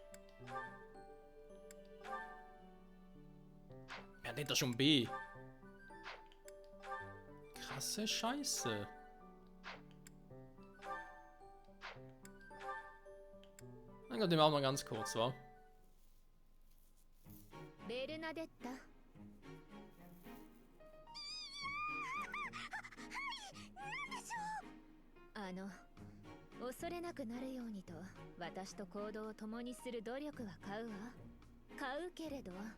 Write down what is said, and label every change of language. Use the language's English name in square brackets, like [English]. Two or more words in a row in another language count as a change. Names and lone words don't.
[German] Wer nennt das schon B? Krasse Scheiße. Dann kommt dem auch mal ganz kurz, wa? Bernadetta. [Japanese] 恐れなくなるようにと私と行動を共にする努力は買うわ。買うけれど。